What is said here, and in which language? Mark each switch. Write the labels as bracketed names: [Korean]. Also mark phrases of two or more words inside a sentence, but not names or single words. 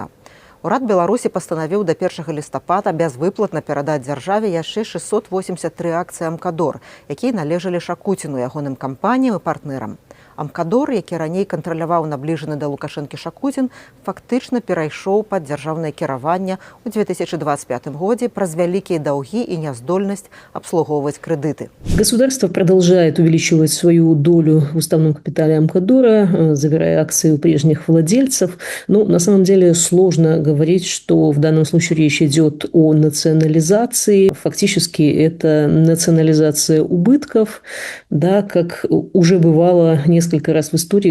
[Belarusian] Урад Беларусі пастанавіў да 1 лістапада бязвыплатна перадаць дзяржаве яшчэ 683 акцыі «Амкадор», якія належалі Шакуціну, ягоным кампаніям і партнерам. Амкадор, які раней кантраляваў набліжаны да Лукашэнкі Шакудзін, фактычна перайшоў пад дзяржаўнае кіраванне ў 2025 годзе праз вялікія даўгі і няздольнасць абслугоўваць крэдыты. [Russian] Государство продолжает увеличивать свою долю в уставном капитале Амкадора, забирая акции у прежних владельцев. Но на самом деле сложно говорить, что в данном случае речь идет о национализации. Фактически это национализация убытков, да, как уже бывало несколько раз в истории.